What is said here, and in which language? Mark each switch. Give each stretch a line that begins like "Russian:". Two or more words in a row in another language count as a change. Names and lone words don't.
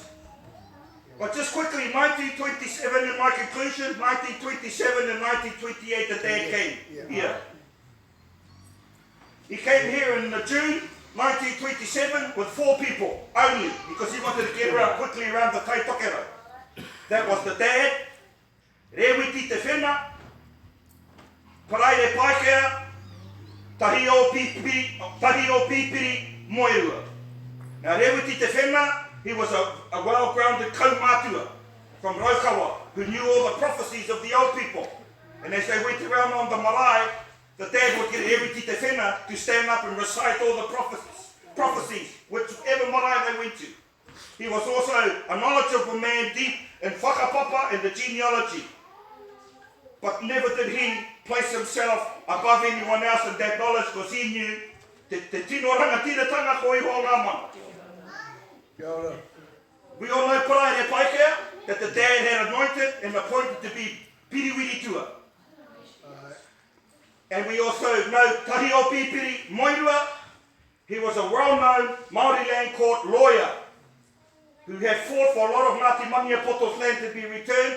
English: But just quickly, 1927 in my conclusion, 1927 and 1928 the dad came here. He came here in June 1927 with 4 people only, because he wanted to get around quickly around the Taitokera. That was the dad, Rewiti Te Whena, Paraire Paikea, Tahi o Pipiri Moerua. Now Rewiti Te Whena, he was a well-grounded kaumātua from Raukawa, who knew all the prophecies of the old people. And as they went around on the Marae, the dad would get Rewiti Te Whena to stand up and recite all the prophecies, whichever Marae they went to. He was also a knowledgeable man deep in whakapapa and the genealogy. But never did he place himself above anyone else in that knowledge, because he knew
Māori: te tino rangatiratanga ko iho ngā mana.
English: We all know Paraire Paikea that the dad had anointed and appointed to be Piriwiri Tua. And we also know Tahi o Pipiri Moerua. He was a well-known Māori land court lawyer who had fought for a lot of Ngāti Maniapoto's land to be returned.